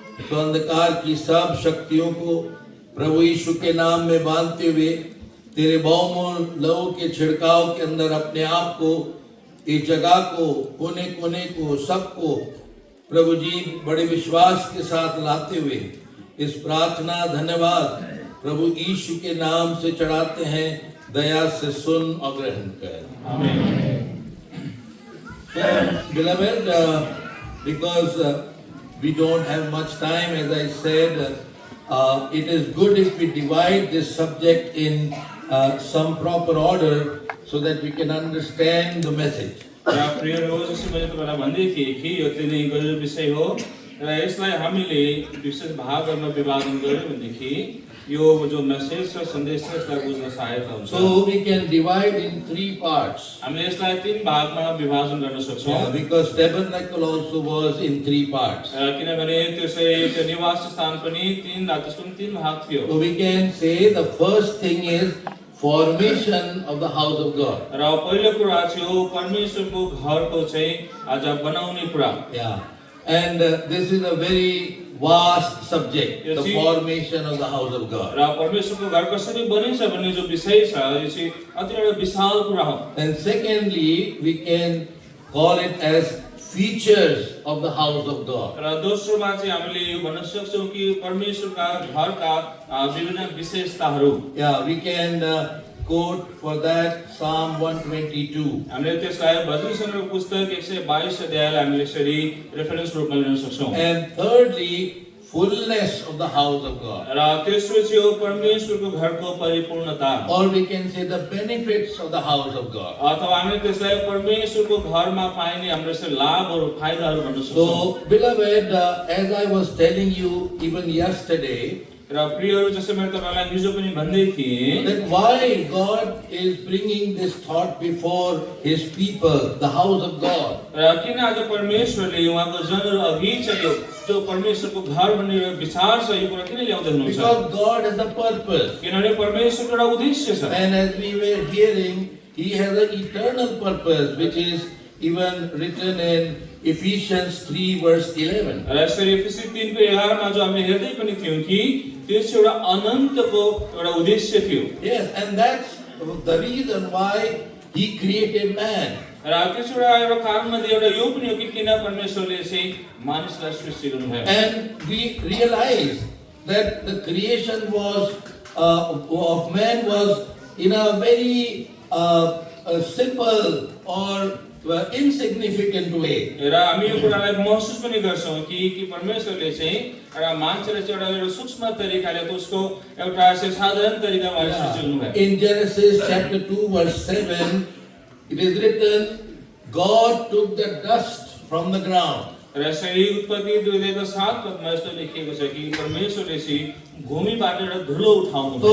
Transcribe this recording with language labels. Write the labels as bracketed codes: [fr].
[hi] तो अंधकार की सब शक्तियों को प्रभु यीशु के नाम में बांधते हुए तेरे बहुमूल्य लहू के छिड़काव के अंदर अपने आप को, इस जगह को, कोने कोने को, सबको प्रभु जी बड़े विश्वास के साथ लाते हुए इस प्रार्थना धन्यवाद प्रभु यीशु के नाम से चढ़ाते हैं। दया से सुन और ग्रहण कर। आमीन। [en] Beloved, because we don't have much time, as I said, it is good if we divide this subject in some proper order so that we can understand the message. [ne] प्रियहरू, जस्तो मैले तपाईँलाई भन्दै थिएँ कि यो तिनै गहिरो विषय हो र यसलाई हामीले विशेष भागहरूमा विभाजन गर्यो भनेदेखि यो जो मेसेज र सन्देश छ यसलाई बुझ्न सहायता हुन्छ। [en] So we can divide in 3 parts. [ne] हामीले यसलाई 3 भागमा विभाजन गर्न सक्छौँ। [en] Yeah, because tabernacle also was in 3 parts. [ne] किनभने त्यसै निवास स्थान पनि 3 त्यसको पनि 3 भाग थियो। [en] So we can say the first thing is formation of the house of God. [ne] र पहिलो कुरा चाहिँ परमेश्वरको घरको चाहिँ आज बनाउने कुरा। [en] Yeah, and this is a very vast subject, the formation of the house of God. [ne] र परमेश्वरको घर कसरी बनिन्छ भन्ने जो विषय छ यो चाहिँ अति एउटा विशाल कुरा हो। [en] And secondly, we can call it as features of the house of God. [ne] र दोस्रोमा चाहिँ हामीले यो भन्न सक्छौँ कि परमेश्वरका घरका विभिन्न विशेषताहरू। [en] Yeah, we can quote for that Psalm 122. [ne] हामीले त्यसलाई भजन सङ्ग्रह पुस्तक 122 अध्यायलाई हामीले यसरी रेफरेन्स रूपमा लिन सक्छौँ। [en] And thirdly, fullness of the house of God. [ne] र तेस्रो चाहिँ हो परमेश्वरको घरको परिपूर्णता। [en] Or we can say the benefits of the house of God. [ne] अथवा हामीले त्यसलाई परमेश्वरको घरमा पाइने हाम्रो यसरी लाभहरू फाइदाहरू भन्न सक्छौँ। [en] So, beloved, as I was telling you even yesterday, [ne] र प्रियहरू जस्तो मैले तपाईलाई हिजो पनि भन्दै थिएँ [en] that why God is bringing this thought before His people, the house of God. [ne] र किन आज परमेश्वरले उहाँको जनहरू अघि चाहिँ जो परमेश्वरको घर भन्ने विचार छ यो कुरा किन ल्याउँदै हुनुहुन्छ? [en] Because God has a purpose. [ne] किनभने परमेश्वरको एउटा उद्देश्य छ। [en] And as we were hearing, He has an eternal purpose, which is even written in Ephesians 3 verse 11. [ne] र यसरी एफिसी 3 को 11 मा जो हामीले हेर्दै पनि थियौं कि त्यस एउटा अनन्तको एउटा उद्देश्य थियो। [en] Yes, and that's the reason why He created man. [ne] र त्यस एउटा कारणमध्ये एउटा यो पनि हो कि किन परमेश्वरले चाहिँ मानिसलाई सृष्टि गर्नुभयो। [en] And we realize that the creation was of man was in a very simple or insignificant way. [ne] र हामी यो कुरालाई महसुस पनि गर्छौं कि परमेश्वरले चाहिँ एउटा मान्छेलाई चाहिँ एउटा सूक्ष्म तरिकाले त्यसको एउटा साधारण तरिकामा सृष्टि गर्नुभयो। [en] In Genesis chapter 2 verse 7 it is written, God took the dust from the ground. [ne] र यसरी उत्पत्ति 2:7 पदमा यस्तो लेखिएको छ कि परमेश्वरले चाहिँ भूमिबाट एउटा धुलो उठाउनु भयो।